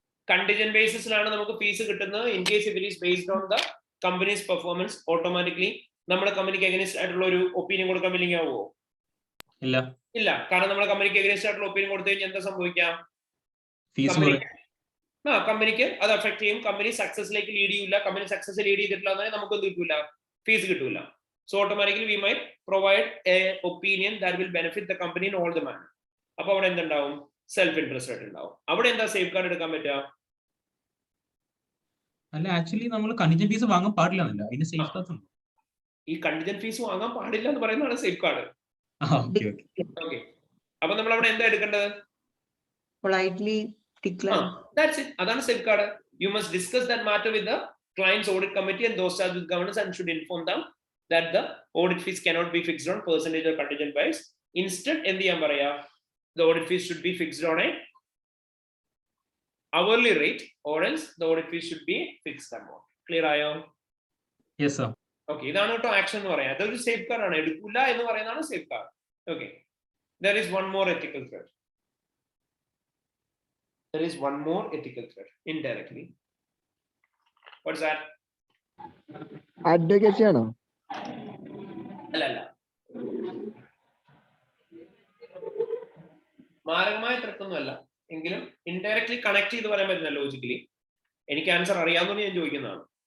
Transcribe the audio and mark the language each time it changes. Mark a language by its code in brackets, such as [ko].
[ml] Contingent ബേസിസിലാണ് നമുക്ക് fees കിട്ടുന്നത്. [en] in case it is based on the company's performance, [ml] automatically നമ്മുടെ കമ്പനിക്ക് എഗൈൻസ്റ്റ് ആയിട്ടുള്ള ഒരു ഒപ്പീനിയൻ കൊടുക്കാൻ വില്ലിങ് ആവുമോ? ഇല്ല. കാരണം നമ്മുടെ കമ്പനിക്ക് എഗൈൻസ്റ്റ് ആയിട്ടുള്ള ഒപ്പീനിയൻ കൊടുത്തു കഴിഞ്ഞാൽ എന്താ സംഭവിക്കാം? കമ്പനിക്ക് അത് അഫക്ട് ചെയ്യും. കമ്പനി സക്സസിലേക്ക് ലീഡ് ചെയ്യില്ല. കമ്പനി സക്സസ് ലീഡ് ചെയ്തിട്ടില്ല എന്നാൽ നമുക്ക് എന്ത് കിട്ടൂല? ഫീസ് കിട്ടൂല. [en] So automatically we might provide a opinion that will benefit the company in all the manner. [ml] അപ്പൊ അവിടെ എന്തുണ്ടാവും? സെൽഫ് ഇൻട്രസ്റ്റഡ് ഉണ്ടാവും. അവിടെ എന്താ സേഫ് ഗാർഡ് എടുക്കാൻ പറ്റുക? അല്ല, ആക്ച്വലി നമ്മൾ കണ്ടിജന്റ് ഫീസ് വാങ്ങാൻ പാടില്ല. അതിന് സേഫ് ഗാർഡ്സ് ഉണ്ട്. ഈ കണ്ടിജന്റ് ഫീസ് വാങ്ങാൻ പാടില്ല എന്ന് പറയുന്നതാണ് സേഫ് ഗാർഡ്. ഓക്കെ. അപ്പൊ നമ്മൾ അവിടെ എന്താ എടുക്കേണ്ടത്? [en] Politely decline. That's it. [ml] അതാണ് safe guard. [en] You must discuss that matter with the client's audit committee and those charged with governance and should inform them that the audit fees cannot be fixed on percentage or contingent wise. [ml] Instead, എന്ത് ചെയ്യാൻ പറയാ? [en] The audit fees should be fixed on a hourly rate or else the audit fees should be fixed amount. Clear ആയോ? Yes, sir. [ml] Okay, ഇതാണ് കേട്ടോ action എന്ന് പറയാം. അതൊരു safe guard ആണ്. എടുക്കില്ല എന്ന് പറയുന്നതാണ് safe guard. [en] Okay, there is one more ethical threat. There is one more ethical threat indirectly. What's that? [ml] Advocacy ആണോ? അല്ല, മാരകമായ ത്രെറ്റ് ഒന്നും അല്ല, എങ്കിലും ഇൻഡയറക്ട്ലി കണക്ട് ചെയ്ത് പറയാൻ പറ്റുന്ന ലോജിക്കലി. എനിക്ക് ആൻസർ അറിയാവുന്ന ഞാൻ ചോദിക്കുന്നതാണ്.